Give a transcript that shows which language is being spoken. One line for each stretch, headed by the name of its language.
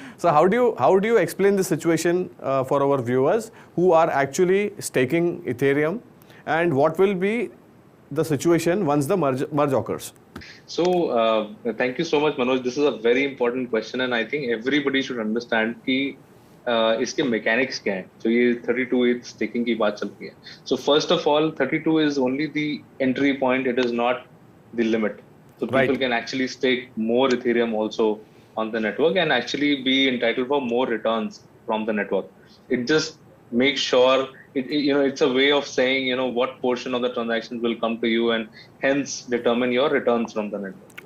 English: So how do you explain the situation for our viewers who are actually staking Ethereum, and what will be the situation once the merge occurs? So thank you so much, Manoj. This is a very important question, and I think everybody should understand
Hindi: कि इसके mechanics क्या हैं. So ये 32 staking की बात चल रही है.
English: So first of all, 32 is only the entry point. It is not the limit. So people can actually stake more Ethereum also on the network and actually be entitled for more returns from the network. It just makes sure it's a way of saying, what portion of the transactions will come to you and hence determine your returns from the network.